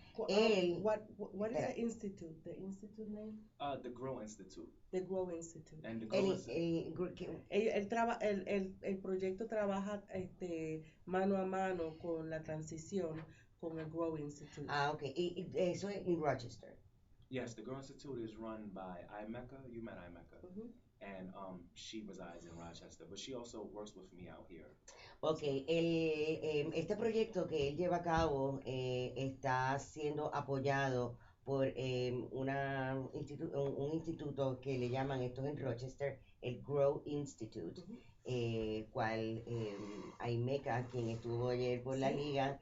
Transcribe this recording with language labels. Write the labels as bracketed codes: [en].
[en] What is the institute? The institute name? The Grow Institute. The Grow Institute. And the Grow Institute. [es] El proyecto trabaja mano a mano con la transición con el Grow Institute. Ah, ok. Y eso es en Rochester. [en] Yes, the Grow Institute is run by Imeka. You met Imeka. Mm-hmm. And she resides in Rochester, but she also works with me out here. [es] Ok, este proyecto que él lleva a cabo está siendo apoyado por un instituto que le llaman, estos en Rochester, el Grow Institute, cual Aimeka, quien estuvo ayer por la liga,